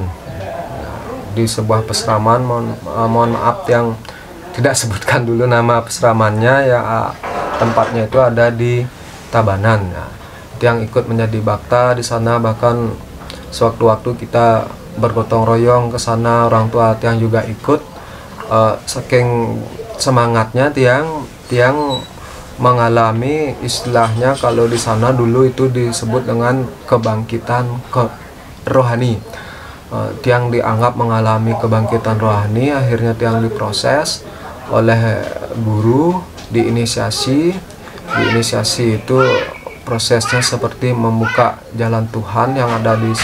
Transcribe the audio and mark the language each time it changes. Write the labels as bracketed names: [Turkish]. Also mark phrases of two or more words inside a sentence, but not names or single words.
[Indonesian] Di sebuah pesraman, mohon maaf Tiang tidak sebutkan dulu nama pesramannya ya, tempatnya itu ada di Tabanan. Nah, Tiang ikut menjadi bakta di sana, bahkan sewaktu-waktu kita bergotong royong ke sana, orang tua Tiang juga ikut. Saking semangatnya Tiang mengalami istilahnya kalau di sana dulu itu disebut dengan kebangkitan rohani. Tiang dianggap mengalami kebangkitan rohani. Akhirnya Tiang diproses oleh guru, diinisiasi itu prosesnya seperti membuka jalan Tuhan yang ada di